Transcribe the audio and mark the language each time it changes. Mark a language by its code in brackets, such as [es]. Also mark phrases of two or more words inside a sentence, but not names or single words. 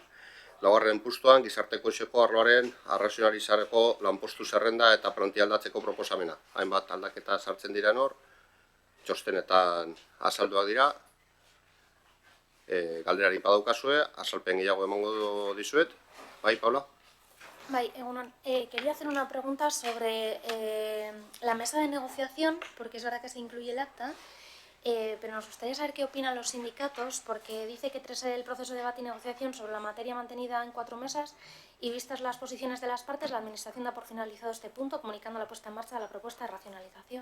[eu] Laugarren puntuan, gizarte kohezioko arloaren arrazionalizareko lanpostu zerrenda eta plantia aldatzeko proposamena. Hainbat aldaketa sartzen diren hor, txostenetan azalduak dira. Galderari badaukazue, azalpen gehiago emango dizuet. Bai, Paula? Bai, egunon. [es] Quería hacer una pregunta sobre la mesa de negociación, porque es verdad que se incluye el acta, pero nos gustaría saber qué opinan los sindicatos, porque dice que tras el proceso de debate y negociación sobre la materia mantenida en 4 mesas y vistas las posiciones de las partes, la Administración da por finalizado este punto, comunicando la puesta en marcha de la propuesta de racionalización.